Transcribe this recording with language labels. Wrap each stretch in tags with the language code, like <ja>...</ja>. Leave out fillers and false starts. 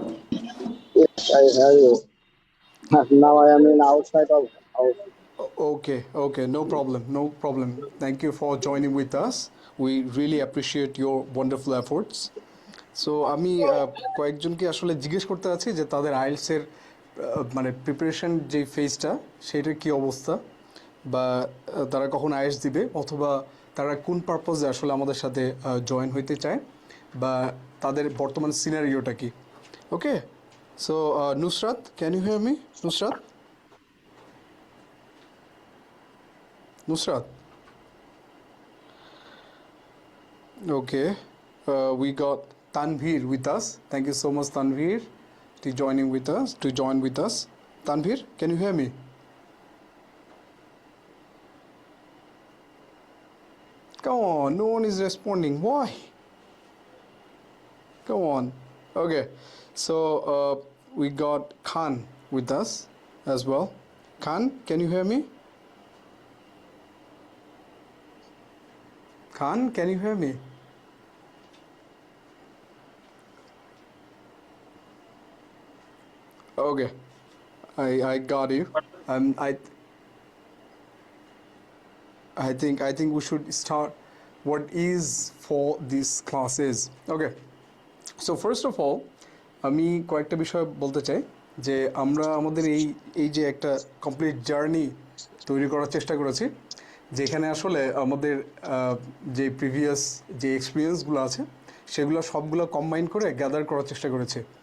<en>Yes, I hear you. Now I am in outside of house. Okay, no problem, no problem. Thank you for joining with us. We really appreciate your wonderful efforts.</en> <bn>So আমি কয়েকজনকে আসলে জিজ্ঞেস করতে চাচ্ছি যে তাদের আইএলসের মানে preparation যে ফেজটা সেটার কি অবস্থা, বা তারা কখন আইএলস দিবে, অথবা তারা কোন পারপোজে আসলে আমাদের সাথে জয়েন হইতে চায়, বা তাদের বর্তমান সিনারিওটা কি।</bn> <en>Okay, so Nusrat, can you hear me? Nusrat, Nusrat. Okay, we got Tanvir with us. Thank you so much, Tanvir, to joining with us. To join with us, Tanvir, can you hear me? Come on, no one is responding. Why? Come on. Okay, so we got Khan with us as well. Khan, can you hear me? Khan, can you hear me? Okay, I got you. Um, I I think we should start what is for these classes. Okay, so first of all</en> <bn>আমি কয়েকটা বিষয় বলতে চাই যে আমরা আমাদের এই এই যে একটা কমপ্লিট জার্নি তৈরি করার চেষ্টা করেছি, যেখানে আসলে আমাদের যে প্রিভিয়াস যে এক্সপিরিয়েন্সগুলো আছে সেগুলো সবগুলো কম্বাইন করে গ্যাদার করার চেষ্টা করেছি।</bn>